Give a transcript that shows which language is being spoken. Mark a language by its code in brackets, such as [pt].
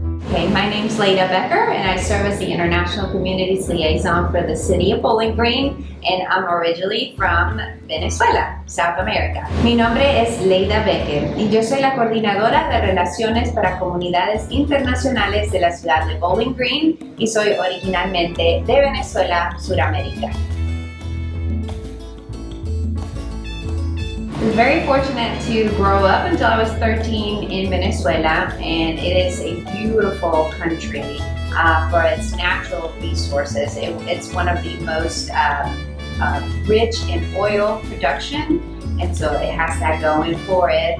[en] Okay, my name's Leda Becker and I serve as the International Communities Liaison for the City of Bowling Green, and I'm originally from Venezuela, South America. [es] Mi nombre es Leda Becker y yo soy la coordinadora de Relaciones para Comunidades Internacionales de la ciudad de Bowling Green y soy originalmente de Venezuela, Suramérica. [en] I was very fortunate to grow up until I was 13 in Venezuela, and it is a beautiful country for its natural resources. It's one of the most rich in oil production, and so it has that going for it.